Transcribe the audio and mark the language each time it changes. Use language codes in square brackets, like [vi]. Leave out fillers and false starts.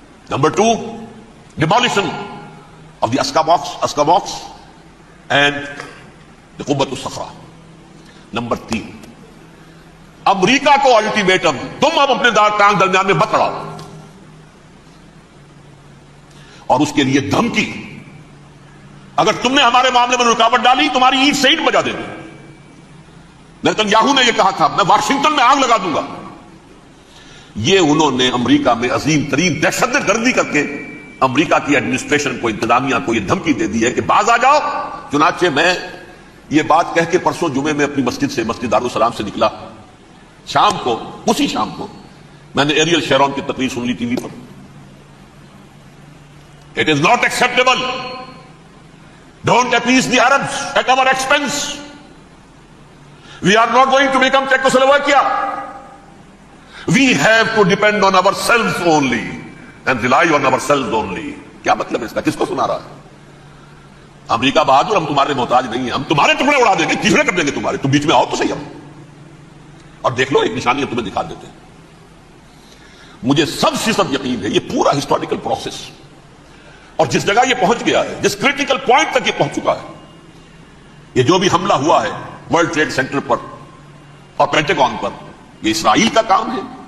[en] Number 2، demolition of the Aska box and the قبۃ الصخرہ. [ur] Number 3، امریکہ کو ultimatum, تم اب اپنے ٹانگ درمیان میں مت اڑاؤ، اور اس کے لیے دھمکی، اگر تم نے ہمارے معاملے میں رکاوٹ ڈالی تمہاری اینٹ سے اینٹ بجا دیں گے. نیتنیاہو نے یہ کہا تھا میں واشنگٹن میں آگ لگا دوں گا. یہ انہوں نے امریکہ میں عظیم ترین دہشت گردی کر کے امریکہ کی ایڈمنسٹریشن کو، انتظامیہ کو یہ دھمکی دے دی ہے کہ باز آ جاؤ. چنانچہ میں یہ بات کہہ کے پرسوں جمعے میں اپنی مسجد دارالسلام سے نکلا، شام کو، اسی شام کو میں نے ایریل شیرون کی تقریر سن لی T V per. [en] It is not acceptable. Don't appease the Arabs at our expense. We are not going to become Czechoslovakia. We have to depend on ourselves only and rely on ourselves only. [ur] کیا مطلب ہے اس کا؟ کس کو سنا رہا ہے؟ امریکہ بہادر، ہم تمہارے محتاج نہیں ہیں، ہم تمہارے ٹکڑے اڑا دیں گے، ٹکڑے کر دیں گے تمہارے، تم بیچ میں آؤ تو صحیح. ہم اور دیکھ لو ایک نشانی تمہیں دکھا دیتے ہیں. مجھے 100% یقین ہے یہ پورا ہسٹوریکل پروسیس، اور جس جگہ یہ پہنچ گیا ہے، جس کریٹیکل پوائنٹ تک یہ پہنچ چکا ہے، یہ جو بھی حملہ ہوا ہے ورلڈ ٹریڈ سینٹر پر اور پینٹاگون پر، یہ اسرائیل کا کام ہے.